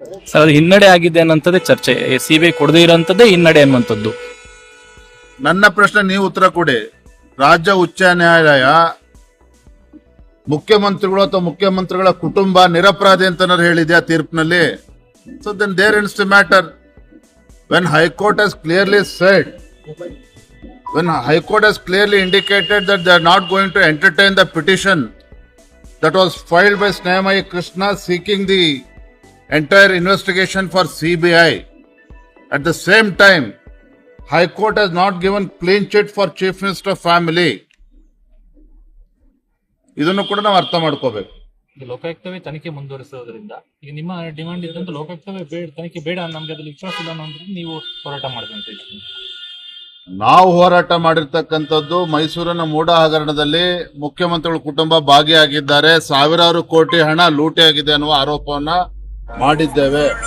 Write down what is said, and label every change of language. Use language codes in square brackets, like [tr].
[kn] Sir, ಅದು ಹಿನ್ನಡೆ ಆಗಿದೆ ಅನ್ನೋಂಥದ್ದೇ ಚರ್ಚೆ. ಸಿಬಿಐ ಕೊಡದೇ ಇರೋಂಥದ್ದೇ ಹಿನ್ನಡೆ ಅನ್ನುವಂಥದ್ದು. ನನ್ನ ಪ್ರಶ್ನೆ ನೀವು ಉತ್ತರ ಕೊಡಿ. ರಾಜ್ಯ ಉಚ್ಚ ನ್ಯಾಯಾಲಯ ಮುಖ್ಯಮಂತ್ರಿಗಳು ಅಥವಾ ಮುಖ್ಯಮಂತ್ರಿಗಳ ಕುಟುಂಬ ನಿರಪರಾಧಿ ಅಂತ ಹೇಳಿದೆ ಆ ತೀರ್ಪಿನಲ್ಲಿ. [en] So then there ends the matter. When High Court has clearly said, when High Court has clearly indicated that they are not going to entertain the petition that was filed by Snehamayi Krishna seeking the entire investigation for CBI. At the same time, High Court has not given clean chit for Chief Minister family. [kn] ಇದನ್ನು ಕೂಡ ನಾವು ಅರ್ಥ ಮಾಡ್ಕೋಬೇಕು. ಲೋಕಾಯುಕ್ತವೇ ತನಿಖೆ ಮುಂದುವರಿಸೋದ್ರಿಂದ ಈಗ ನಿಮ್ಮ demand ಇದ್ದಂತ ಲೋಕಾಯುಕ್ತವೇ ತನಿಖೆ ಬೇಡ, ನಮ್ಗೆ ಅದ್ರಲ್ಲಿ ವಿಶ್ವಾಸ ಇಲ್ಲ ಅನ್ನೋದ್ರಿಂದ ನೀವು ಹೋರಾಟ ಮಾಡ್ಕೊಂತ ಇದ್ದೀವಿ. ನಾವು ಹೋರಾಟ ಮಾಡಿರ್ತಕ್ಕಂಥದ್ದು ಮೈಸೂರಿನ ಮೂಡಾ ಹಗರಣದಲ್ಲಿ ಮುಖ್ಯಮಂತ್ರಿಗಳ ಕುಟುಂಬ ಭಾಗಿಯಾಗಿದ್ದಾರೆ, ಸಾವಿರಾರು ಕೋಟಿ ಹಣ ಲೂಟಿಯಾಗಿದೆ ಅನ್ನುವ ಆರೋಪವನ್ನ ಮಾಡಿದ್ದೇವೆ.